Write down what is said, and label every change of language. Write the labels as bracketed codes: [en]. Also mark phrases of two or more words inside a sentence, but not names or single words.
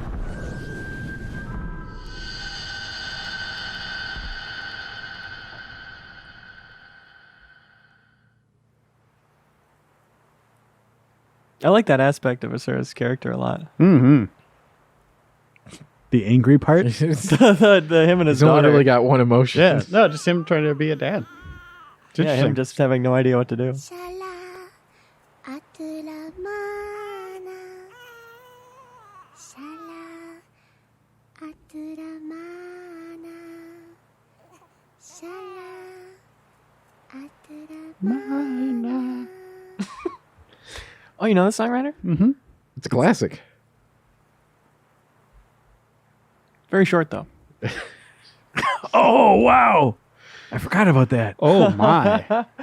[en] I like that aspect of Asura's character a lot. The angry part? the him and his He's only daughter. really got one emotion. Yeah. No, just him trying to be a dad. It's yeah, him interesting. just having no idea what to do. Shala atula mana. Shala atula mana. Shala atula mana. Oh, you know this song, Reiner? It's a classic. Very short though. Oh, wow. I forgot about that. Oh my.